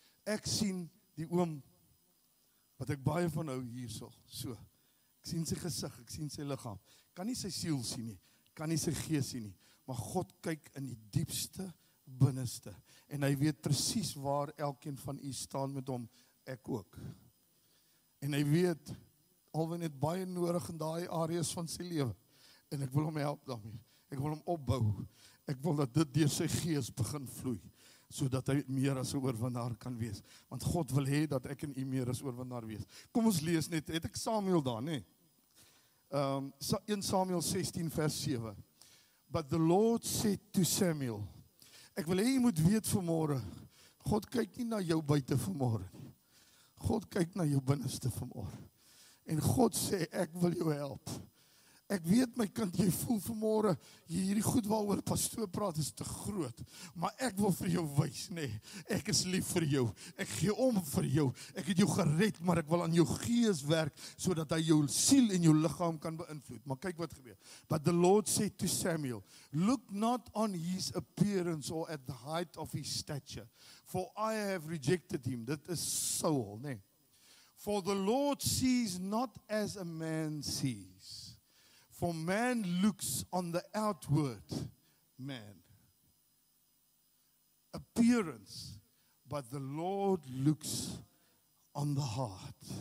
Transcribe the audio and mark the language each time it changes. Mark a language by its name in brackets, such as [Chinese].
[Afrikaans] Ek sien die oom, wat ek baie van hou hierso, so. Ek sien sy gesig, ek sien sy liggaam. Kan nie sy siel sien nie, kan nie sy gees sien nie, maar God kyk in die diepste, binneste. En hy weet presies waar elkeen van u staan met hom, ek ook. En hy weet, alweer net baie nodig in daai areas van sy lewe. En ek wil hom help daarmee. Ek wil hom opbou. Ek wil dat dit deur sy gees begin vloei. Sodat hy meer as 'n oorwinnaar kan wees. Want God wil hê dat ek en u meer as oorwinnaar wees. Kom ons lees net, het ek Samuel daar, nê? 1 Samuel 16 vers 7. [English] But the Lord said to Samuel, [Afrikaans] ek wil hê jy moet weet vanmôre, God kyk nie na jou buite vanmôre nie. God kyk na jou binneste vanmôre. En God sê, ek wil jou help. Ek weet my kind, jy voel vanmôre, hierdie goed waaroor pastoor praat is te groot, maar ek wil vir jou wys, nee, ek is lief vir jou, ek gee om vir jou, ek het jou gered, maar ek wil aan jou gees werk, sodat hy jou siel en jou liggaam kan beïnvloed. Maar kyk wat gebeur. [English] But the Lord said to Samuel, look not on his appearance or at the height of his stature, for I have rejected him. [Afrikaans] Dit is Saul, nee. [English] For the Lord sees not as a man sees. For man looks on the outward man, appearance, but the Lord looks on the heart.